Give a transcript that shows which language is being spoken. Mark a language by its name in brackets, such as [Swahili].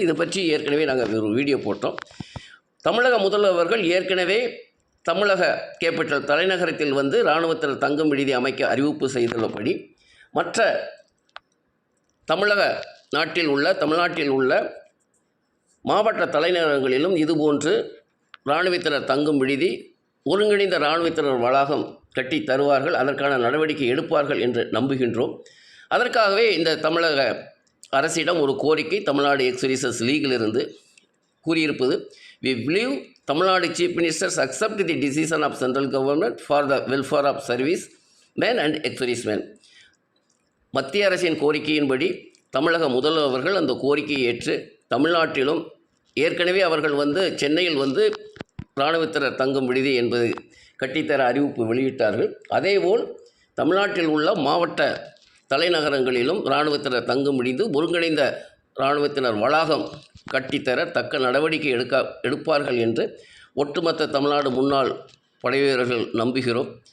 [Tamil] இது பற்றி ஏற்கனவே நாங்கள் ஒரு வீடியோ போட்டோம். தமிழக முதல்வர்கள் ஏற்கனவே தமிழக கேபிட்டல் தலைநகரத்தில் இராணுவத்தில் தங்கும் விடுதி அமைக்க அறிவிப்பு செய்துள்ளபடி மற்ற தமிழ்நாட்டில் உள்ள மாவட்ட தலைநகரங்களிலும் இதுபோன்று இராணுவத்தினர் தங்கும் விடுதி ஒருங்கிணைந்த இராணுவத்தினர் வளாகம் கட்டி தருவார்கள், அதற்கான நடவடிக்கை எடுப்பார்கள் என்று நம்புகின்றோம். அதற்காகவே இந்த தமிழக அரசிடம் ஒரு கோரிக்கை தமிழ்நாடு எக்ஸ் லீகிலிருந்து கூறியிருப்பது, [English] we believe Tamil Nadu chief ministers accept the decision of central government for the welfare of service men and ex-servicemen. [Tamil] மத்திய அரசின் கோரிக்கையின்படி தமிழக முதல்வர்கள் அந்த கோரிக்கையை ஏற்று தமிழ்நாட்டிலும் ஏற்கனவே அவர்கள் சென்னையில் இராணுவத்தினர் தங்கும் விடுதி என்பது கட்டித்தர அறிவிப்பு வெளியிட்டார்கள். அதேபோல் தமிழ்நாட்டில் உள்ள மாவட்ட தலைநகரங்களிலும் இராணுவத்தினர் தங்கும் விடுதி ஒருங்கிணைந்த இராணுவத்தினர் வளாகம் கட்டித்தர தக்க நடவடிக்கை எடுப்பார்கள் என்று ஒட்டுமொத்த தமிழ்நாடு முன்னாள் படைவீரர்கள் நம்புகிறோம்.